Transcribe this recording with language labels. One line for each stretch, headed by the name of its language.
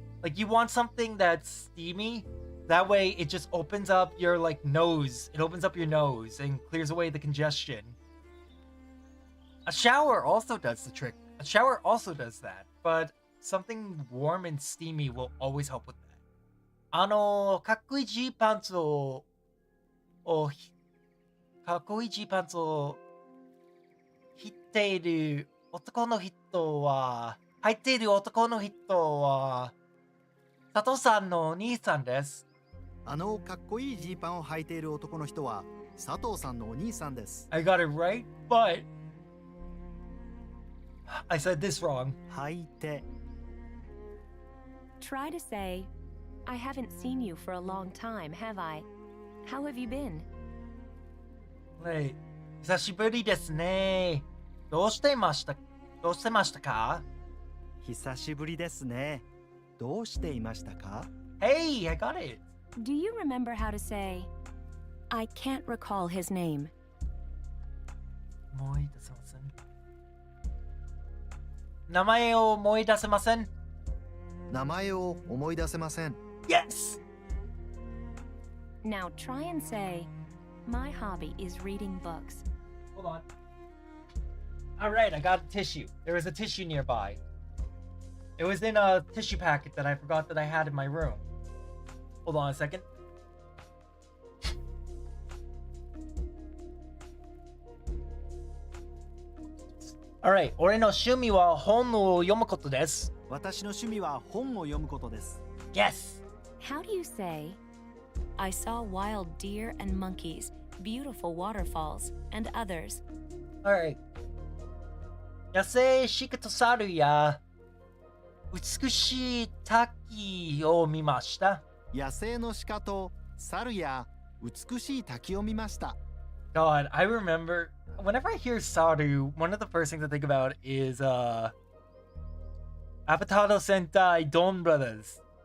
English: Like you want something that's steamy, that way it just opens up your nose. It opens up your nose and clears away the congestion. A shower also does the trick. A shower also does that, but something warm and steamy will always help with that.
Japanese: かっこいいジーパンツを履いている男の人は佐藤さんのお兄さんです。かっこいいジーパンを履いている男の人は佐藤さんのお兄さんです。
English: I got it right, but I said this wrong.
Japanese: 履いて
English: Try to say, I haven't seen you for a long time, have I? How have you been?
Japanese: Wait, 久しぶりですね。どうしてましたか？久しぶりですね。どうしていましたか？
English: Hey, I got it. Do you remember how to say, I can't recall his name?
Japanese: 思い出せません。名前を思い出せません。名前を思い出せません。
English: Yes! Now try and say, my hobby is reading books. Hold on. Alright, I got a tissue. There was a tissue nearby. It was in a tissue packet that I forgot that I had in my room. Hold on a second.
Japanese: Alright, 俺の趣味は本を読むことです。私の趣味は本を読むことです。
English: Yes! How do you say, I saw wild deer and monkeys, beautiful waterfalls, and others? Alright.
Japanese: 野生鹿と猿や美しい滝を見ました。野生の鹿と猿や美しい滝を見ました。
English: God, I remember whenever I hear Saru, one of the first things I think about is Avataro Sentai Dawn Brothers.